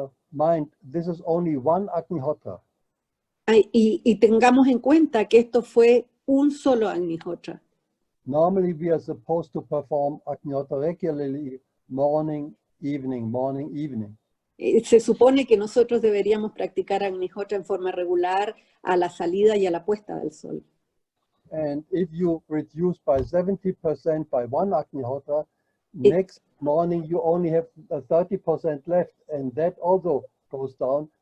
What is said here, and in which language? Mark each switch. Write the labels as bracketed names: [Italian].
[English] Mind, this is only one Agnihotra. [Spanish] Y tengamos en cuenta que esto fue un solo Agnihotra. [English] Normally we are supposed to perform Agnihotra regularly, morning, evening, morning, evening. [Spanish] Se supone que nosotros deberíamos practicar Agnihotra en forma regular a la salida y a la puesta del sol. [English] And if you reduce by 70% by one Agnihotra, next morning you only have 30% left, and that also goes down.